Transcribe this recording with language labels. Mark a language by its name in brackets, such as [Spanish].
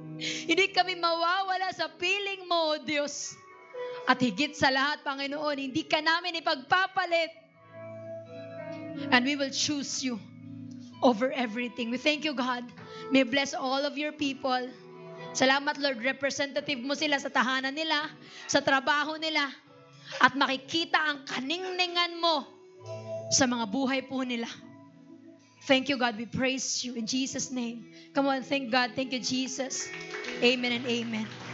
[Filipino] Hindi kami mawawala sa piling mo, Diyos. At higit sa lahat, Panginoon, hindi ka namin ipagpapalit. [English] And we will choose you over everything. We thank you, God. May bless all of your people. [Filipino] Salamat, Lord. Representative mo sila sa tahanan nila, sa trabaho nila, at makikita ang kaningningan mo sa mga buhay po nila. [English] Thank you, God. We praise you in Jesus' name. Come on, thank God. Thank you, Jesus. Amen and amen.